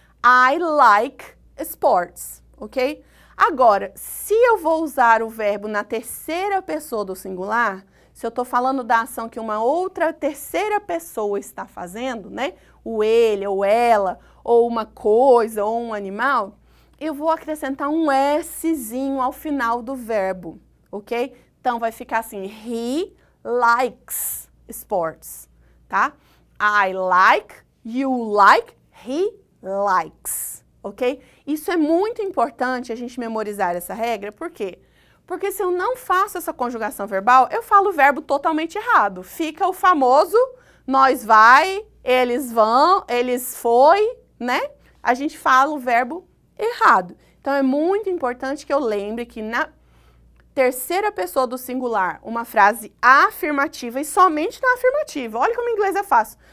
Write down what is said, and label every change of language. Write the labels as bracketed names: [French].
[English] I like sports, ok? [Portuguese] Agora, se eu vou usar o verbo na terceira pessoa do singular, se eu estou falando da ação que uma outra terceira pessoa está fazendo, né? O ele ou ela, ou uma coisa, ou um animal, eu vou acrescentar um Szinho ao final do verbo, ok? Então, vai ficar assim, [English] he likes sports, [Portuguese] tá? [English] I like, you like, he likes, ok? [Portuguese] Isso é muito importante a gente memorizar essa regra, por quê? Porque se eu não faço essa conjugação verbal, eu falo o verbo totalmente errado. Fica o famoso nós vai, eles vão, eles foi, né? A gente fala o verbo errado. Então, é muito importante que eu lembre que na terceira pessoa do singular, uma frase afirmativa e somente na afirmativa. Olha como em inglês é fácil.